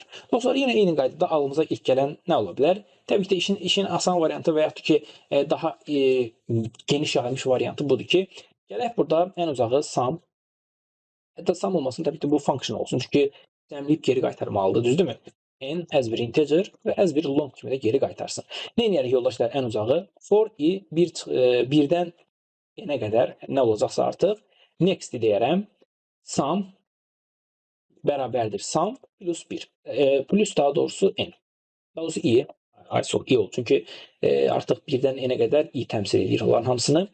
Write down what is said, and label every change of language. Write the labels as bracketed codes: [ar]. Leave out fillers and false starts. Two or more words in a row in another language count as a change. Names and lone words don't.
[az] Dostlar, yenə eyni qaydada ağlımıza ilk gələn nə ola bilər? Təbii ki də işin asan variantı və yaxud ki daha geniş yayılmış variantı budur ki, gələk burada ən uzağı sum. Hətta sum olmasın, təbii ki bu function olsun. Çünki cəmləyib geri qaytarmalıdır, düzdürmü? N as bir integer və as bir long kimi də geri qaytarsın. Nə edərik yoldaşlar ən uzağı? [en] For i [az] 1-dən n-ə qədər nə olacaqsa artıq next deyərəm. Sum bərabərdir sum plus 1. Plus daha doğrusu n. Daha doğrusu i. i olur. Çünki artıq 1-dən n-ə qədər i təmsil edir onların hamısını.